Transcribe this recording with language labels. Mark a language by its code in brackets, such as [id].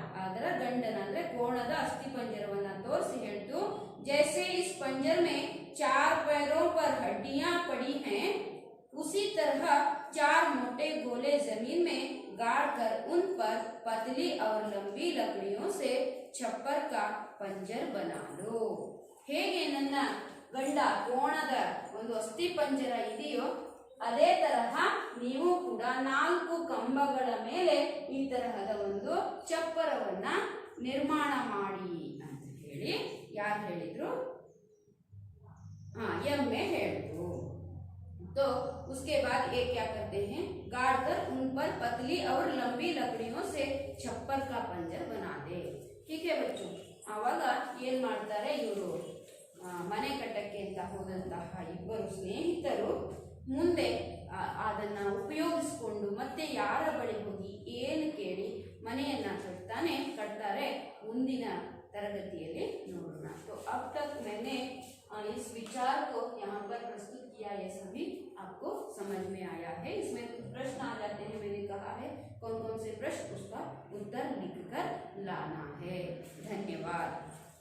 [kn] ಅದರ ಗಂಡನ ಅಂದ್ರೆ ಕೋಣದ ಅಸ್ಥಿ ಪಂಜರವನ್ನ ತೋರಿಸಿ ಹೇಳ್ತು, [hi] जैसे इस पंजर में 4 पैरों पर हड्डियां पड़ी हैं, उसी तरह 4 मोटे गोले जमीन में गाड़ कर उन पर पतली और लंबी लकड़ियों से छप्पर का पंजर बना लो। [kn] ಹೇಗೆ ನನ್ನ ಗಂಡ ಕೋಣದ ಒಂದು ಅಸ್ಥಿ ಪಂಜರ ಇದೆಯೋ ಅದೇ ತರಹ ನೀವು ಕೂಡ 4 ಕಂಬಗಳ ಮೇಲೆ ಈ ತರಹದ ಒಂದು ಚಪ್ಪರವನ್ನ ನಿರ್ಮಾಣ ಮಾಡಿ ಅಂತ ಹೇಳಿ ಯಾರು ಹೇಳಿದ್ರು? ಎಮ್ಮೆ ಹೇಳಿದ್ರು। [hi] तो उसके बाद ये क्या करते हैं, गाड़ कर उन पर पतली और लंबी लकड़ियों से छप्पर का पंजर बना दे। ठीक है बच्चों, [kn] ಆವಾಗ ಏನ್ ಮಾಡ್ತಾರೆ ಇವರು, ಮನೆ ಕಟ್ಟಕ್ಕೆ ಅಂತ ಹೋದಂತಹ ಇಬ್ಬರು ಸ್ನೇಹಿತರು ಮುಂದೆ ಅದನ್ನ ಉಪಯೋಗಿಸಿಕೊಂಡು ಮತ್ತೆ ಯಾರ ಬಳಿ ಹೋಗಿ ಏನು ಕೇಳಿ ಮನೆಯನ್ನ ಕಟ್ತಾರೆ ಮುಂದಿನ तरगतिಯಲ್ಲಿ ನೋಡೋಣ। [hi] तो अब तक मैंने इस विचार को यहाँ पर प्रस्तुत किया, ये सभी आपको समझ में आया है। इसमें कुछ प्रश्न आ जाते हैं, मैंने कहा है कौन कौन से प्रश्न, उसका उत्तर लिखकर लाना है। धन्यवाद।